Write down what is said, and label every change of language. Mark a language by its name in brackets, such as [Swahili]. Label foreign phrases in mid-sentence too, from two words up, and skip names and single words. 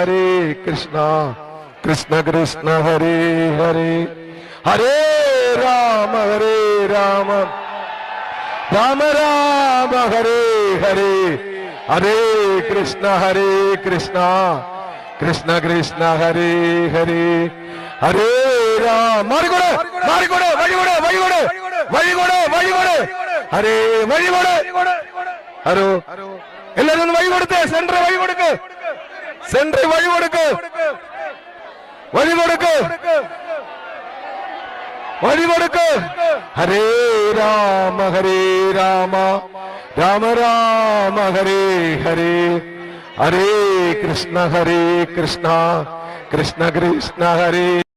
[Malayalam] കൃഷ്ണ കൃഷ്ണ ഹരേ ഹരേ ഹരേ രാമ രാമ ഹരേ ഹരേ ഹരേ കൃഷ്ണ കൃഷ്ണ കൃഷ്ണ ഹരേ ഹരേ ഹരേ രാമ മാറിക്കൂടെ വഴികൂടെ ഹരേ ഹരോ എല്ലാരും ഒന്ന് വഴി കൊടുത്തേ. സെന്റർ വഴി കൊടുക്ക് ഹരേ രാമ രാമ ഹരേ ഹരേ ഹരേ കൃഷ്ണ കൃഷ്ണ കൃഷ്ണ ഹരേ